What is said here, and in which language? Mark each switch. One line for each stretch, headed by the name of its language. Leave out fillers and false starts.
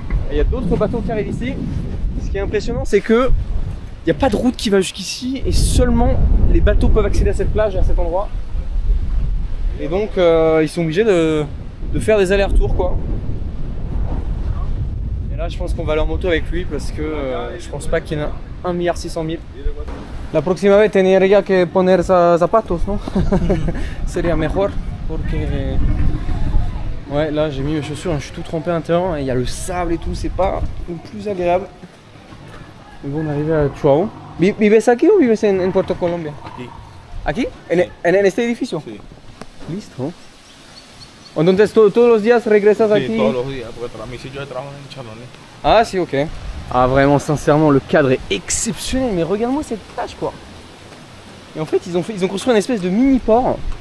French: Il y a d'autres bateaux qui arrivent ici. Ce qui est impressionnant, c'est que il n'y a pas de route qui va jusqu'ici et seulement les bateaux peuvent accéder à cette plage et à cet endroit. Et donc, ils sont obligés de faire des allers-retours, quoi. Et là, je pense qu'on va aller en moto avec lui parce que je pense pas qu'il y en a 1,6 milliard.
Spanish: La próxima vez tendría que poner zapatos, ¿no? Sería mejor porque
French: ouais, là j'ai mis mes chaussures, je suis tout trempé à l'intérieur et il y a le sable et tout, c'est pas le plus agréable. Mais bon, on est arrivé à Chuao.
Spanish: ¿Vives aquí o vives en Puerto Colombia? Aquí. ¿Aquí? ¿En este edificio? Sí. Listo. Entonces todos los días regresas Sí, aquí? todos los días, porque mi sitio de trabajo es en Choroní. Ah si, ok.
French: Ah vraiment, sincèrement, le cadre est exceptionnel, mais regarde-moi cette plage, quoi. Et en fait, ils ont construit une espèce de mini-port.